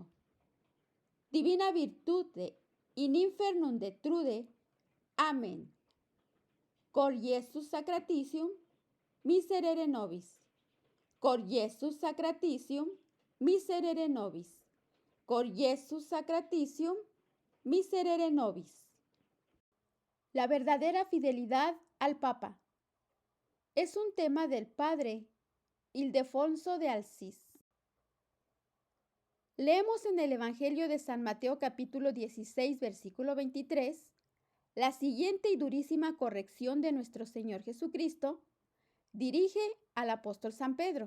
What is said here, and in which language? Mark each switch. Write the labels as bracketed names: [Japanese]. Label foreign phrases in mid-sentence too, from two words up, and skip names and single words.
[Latin] Divina virtute in infernum detrude. Amén. Cor Iesus sacratitium, miserere nobis. Cor Iesus sacratitium, miserere nobis. Cor Iesus sacratitium, miserere nobis. [Spanish] La verdadera fidelidad al Papa es un tema del padre Ildefonso de Alsis. Leemos en el Evangelio de San Mateo capítulo 16, versículo 23, la siguiente y durísima corrección de nuestro Señor Jesucristo dirige al apóstol San Pedro.